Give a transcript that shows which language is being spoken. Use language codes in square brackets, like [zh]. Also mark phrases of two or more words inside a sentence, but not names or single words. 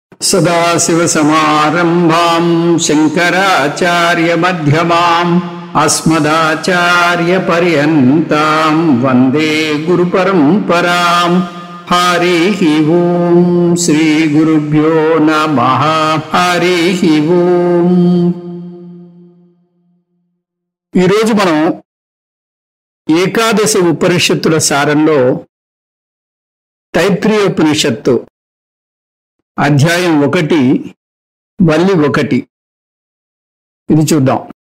[sa] सदाशिवसमारम्भां शङ्कराचार्यमध्यमाम् अस्मदाचार्यपर्यन्तां वन्दे गुरुपरम्पराम्। हरिः ओं श्रीगुरुभ्यो नमः। हरिः ओं। [te] ఈరోజు మనం ఏకాదశ ఉపనిషత్తుల సారంలో తైత్రీయోపనిషత్తు అధ్యాయం 1 వల్లి 1 ఇది చూద్దాం.